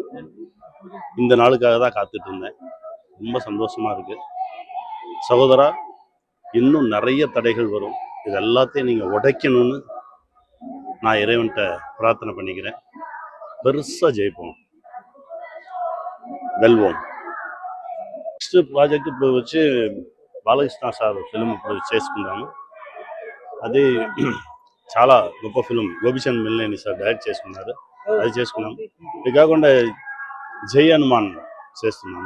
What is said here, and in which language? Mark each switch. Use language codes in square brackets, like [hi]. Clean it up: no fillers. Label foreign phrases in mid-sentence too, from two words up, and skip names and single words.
[ta] இந்த நாளுக்காக தான் காத்துட்டு இருந்தேன். ரொம்ப சந்தோஷமா இருக்கு. சகோதரா, இன்னும் நிறைய தடைகள் வரும். இது எல்லாத்தையும் நீங்கள் உடைக்கணும்னு நான் இறைவன்கிட்ட பிரார்த்தனை பண்ணிக்கிறேன். பெருசாக ஜெயிப்போம், வெல்வோம். [en] next project [te] ఇప్పుడు వచ్చి బాలకృష్ణ సార్ ఫిల్మ్ ఇప్పుడు చేసుకున్నాము. అది చాలా గొప్ప ఫిల్మ్. గోపిచంద్ మిల్లేని సార్ డైరెక్ట్ చేసుకున్నారు. అది చేసుకున్నాము. ఇది కాకుండా జై హనుమాన్ చేస్తున్నాము.